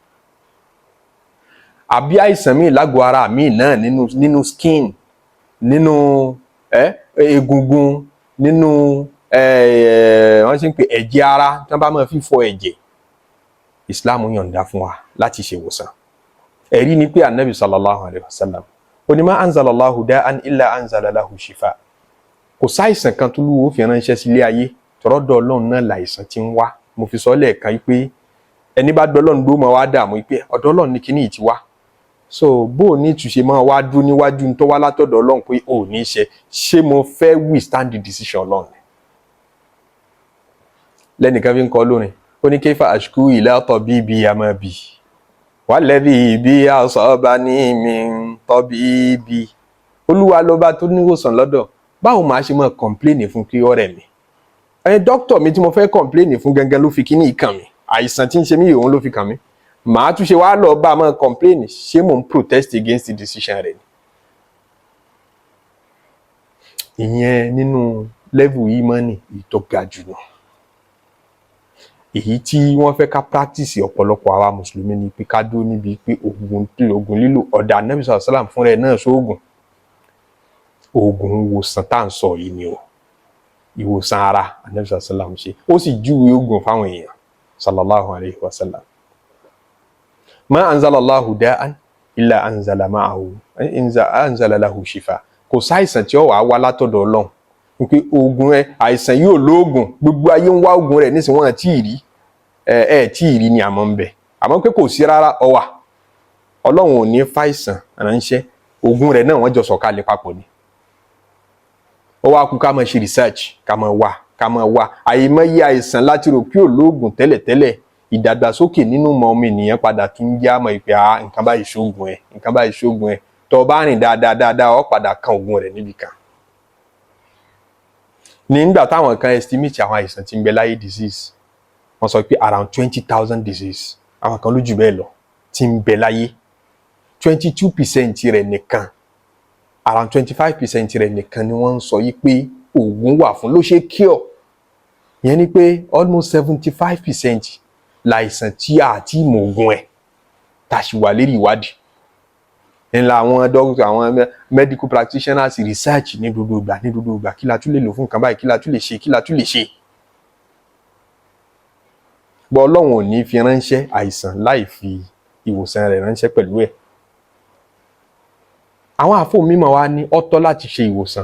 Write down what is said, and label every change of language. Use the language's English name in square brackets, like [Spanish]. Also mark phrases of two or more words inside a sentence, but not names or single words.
[Yoruba] Àbí àìsàn míì lágọ̀ọ́ ara míì náà nínú skin, nínú egungun, nínú wọ́n ṣe ń pè ẹ̀jẹ̀ ara, tí wọ́n bá máa fi fọ ẹ̀jẹ̀, Islam yọ̀ǹda fún wa láti ṣe ìwòsàn. Ẹ̀rí ni pé Ànábì [Arabic] صلى الله عليه وسلم, [Yoruba] ó ní [Arabic] ما أنزل الله داء إلا أنزل له شفاء. [Yoruba] Kò sáìsàn kan tó lúwo fi ránṣẹ́ sílé ayé, tọ́rọ́dọ̀ Ọlọ́run náà láìsàn tí ń wá. Mo fi sọ lẹ́ẹ̀kan pé ẹni bá dọ́lọ́run dó máa wá dààmú pé ọ̀dọ̀ Ọlọ́run ní kíní yìí ti wá. So bó ní ìtúnṣe máa wá dúró níwájú tó wá látọ̀dọ̀ Ọlọ́run pé ò ní ṣe mo fẹ́ [English] withstand the decision [Yoruba] Ọlọ́run. Lẹ́nìkan fi ń kọ lórin, ó ní [Arabic] كيف أشكو إلى طبيبي ما بي والذي بي أصابني من طبيبي. [Yoruba] Olúwa lọ́ba tó níwòsàn lọ́dọ̀. Báwo máa ṣe máa complain fún kí ọ̀rẹ́ mi? Dókítà mi tí mo fẹ́ complain fún gangan ló fi kíní ìkàn mi. Àìsàn tí ń ṣe mí òun ló fi kàn mí. Màá tún ṣe wá lọ bá máa complain, ṣé mò ń [English] protest against the decision [Yoruba] rẹ̀ ni? Ìyẹn nínú level ìmánì tó ga jù lọ. Èyí tí wọ́n fẹ́ ká practice ọ̀pọ̀lọpọ̀ àwa mùsùlùmí ni pé ká dúró níbi pé oògùn lílò ọ̀dà Ànábì [Arabic] صلى الله عليه وسلم [Yoruba] fúnra ẹ̀ náà sóògùn. Oògùn ìwòsàn tá à ń sọ yìí ni o. Ìwòsàn ara Ànábì [Arabic] صلى الله عليه وسلم [Yoruba] ṣe. Ó sì júwe oògùn fáwọn èèyàn [Arabic] صلى الله عليه وسلم. ما أنزل الله داء إلا أنزل معه أنزل له شفاء. [Yoruba] Kò sáìsàn tí ó wà látọ̀dọ̀ Ọlọ́run pé oògùn àìsàn yóò lóògùn, gbogbo ayé ń wá oògùn rẹ̀ nísìnyí wọn tí ì rí tí ì rí ni àmọ́ ń bẹ, àmọ́ pé kò sí rárá ó wà. Ọlọ́run ò ní fàìsàn ránṣẹ́, oògùn rẹ̀ náà wọ́n jọ sọ̀kalẹ̀ papọ̀ ni. Ó wá kú ká máa ṣe research, ká máa wá àìmọye àìsàn láti rò pé ò lóògùn tẹ́lẹ̀tẹ́lẹ̀. Ìdàgbàsókè nínú ọmọ ènìyàn padà tún jẹ́ àmọ́ ìpè nǹkan báyìí ṣóògùn ẹ̀ tó bá rìn dáadáa ó padà kan oògùn rẹ̀ níbi kan. Nígbà táwọn kan estimate àwọn àìsàn tí ń bẹ láyé disease, wọ́n sọ pé [English] around 20,000 disease, [Yoruba] àwọn kan ló jù bẹ́ẹ̀ lọ tí ń bẹ láyé. 22% rẹ̀ nìkan, around 25% rẹ̀ nìkan ni wọ́n ń sọ yìí pé oògùn wà fún ló ṣe cure. Ìyẹn ni pé almost 75% láìsàn tí a ti mọ oògùn ẹ̀ tá a sì wà lérí ìwádìí. Ńlá àwọn doctors, àwọn [English] medical practitioners research [Yoruba] ní gbogbo ìgbà kí la tún lè lò fún nǹkan báyìí, kí la tún lè ṣe. Bọ́ Ọlọ́run ò ní fi ránṣẹ́ àìsàn láì fi ìwòsàn rẹ̀ ránṣẹ́ pẹ̀lú ẹ̀. Àwọn àfáà mímọ́ wa ní ó tọ́ láti ṣe ìwòsàn.